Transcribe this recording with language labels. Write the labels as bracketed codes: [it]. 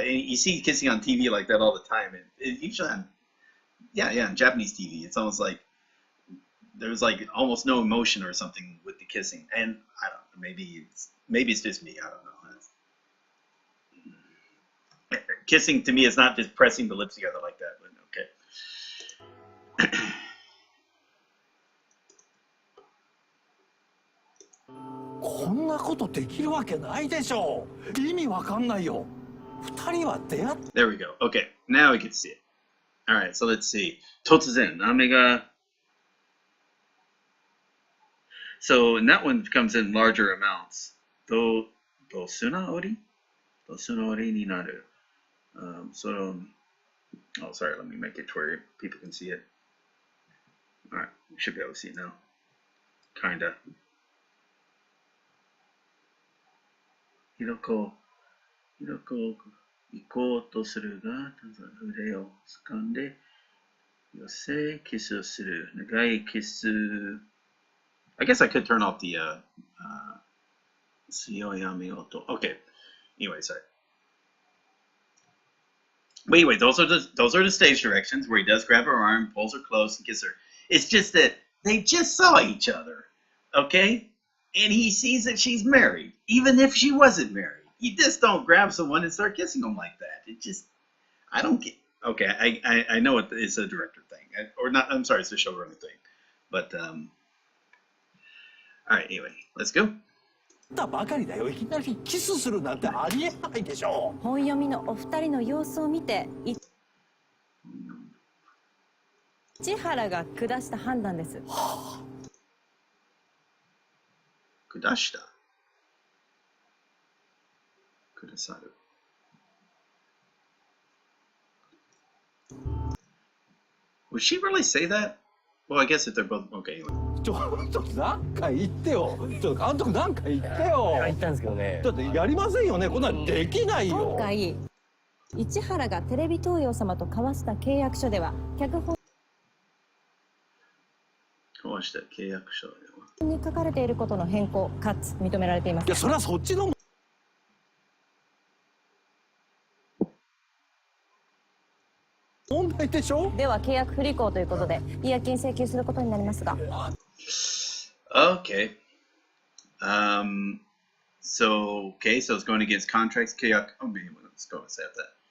[en] You see kissing on TV like that all the time. It usually, on Japanese TV, it's almost like there's like almost no emotion or something with the kissing. And I don't know. Maybe it's just me. I don't know. Kissing to me is not just pressing the lips together like that, but okay. [ja] こんなことできるわけないでしょう。意味わかんないよ。二人は出会っ [en] There we go. Okay, now we can see it. All right, so let's see. [ja] 突然、雨が [en] So and that one comes in larger amounts. [ja] どすなおりになる。 [en] So, oh, sorry, let me make it to where people can see it. All right, you should be able to see it now. Kinda. [ja] ひろこ行こうとするが、腕を掴んで、寄せ、キスをする。長いキス。 [en] I guess I could turn off the, [ja] 強い雨音. [en] Okay. Anyway, sorry. Wait, those are the stage directions where he does grab her arm, pulls her close, and kisses her. It's just that they just saw each other, okay? And he sees that she's married, even if she wasn't married. You just don't grab someone and start kissing them like that. It just, I don't get. Okay, I know it's a director thing, or not. I'm sorry, it's a showrunner thing. But all right, anyway, let's go. [ja] たばかりだよ。いきなりキスするなんてありえないでしょう。本読みのお二人の様子を見て市原が下した判断です。下さる。 [en] Would she really say that? Well, I guess if they're both okay. Anyway. [ja] ちょっとなんか言ってよ。ちょっと監督なんか言ってよ。言ったんですけどね。だってやりませんよね。こんなのできないよ。今回市原がテレビ東洋様と交わした契約書では脚本交わした契約書ではに書かれていることの変更かつ認められています。いや、それはそっちの問題でしょ。では契約不履行ということで違約金請求することになりますが。 [en] Okay. So it's going against contracts. Oh, maybe let's go and say that.